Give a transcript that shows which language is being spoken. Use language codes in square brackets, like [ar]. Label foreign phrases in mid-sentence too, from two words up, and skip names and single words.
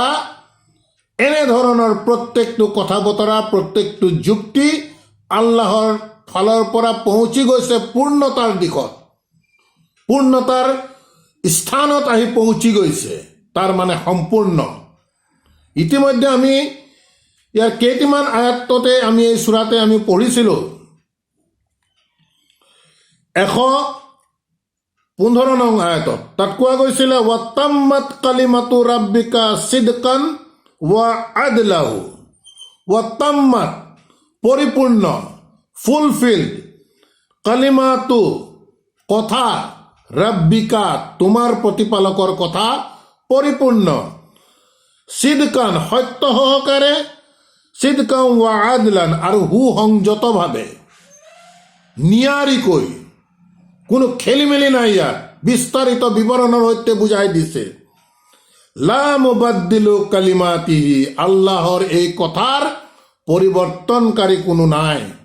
[as] এনেধৰণৰ প্ৰত্যেকটো কথা বতৰা, প্ৰত্যেকটো যুক্তি আল্লাহৰ ফালৰ পৰা পहुঁচি গৈছে পূৰ্ণতাৰ দিশত, পূৰ্ণতাৰ স্থানত আহি পहुঁচি গৈছে, তাৰ মানে সম্পূৰ্ণ। ইতিমধ্যে আমি ইয়াৰ কেইটামান আয়াততে আমি এই সূৰাতে আমি পঢ়িছিলো। 115 নং আয়াতত তাত কোৱা গৈছিলে, [ar] وتمت كلمة ربك صدقا وعدله وتمت, [as] পৰিপূৰ্ণ, ফুলফিল্ড, কালিমাতু, কথা, ৰাব্বিকা, তোমাৰ প্ৰতিপালকৰ কথা, পৰিপূৰ্ণ, সিদকান, সত্য সহকাৰে, [ar] صدقا وعدلا, [as] আৰু সুসংযতভাৱে, নিয়াৰিকৈ, কোনো খেলিমেলি নাই। ইয়াত বিস্তাৰিত বিৱৰণৰ সৈতে বুজাই দিছে। [ar] لا مبدل لكلماته, [as] আল্লাহৰ এই কথাৰ পৰিৱৰ্তনকাৰী কোনো নাই।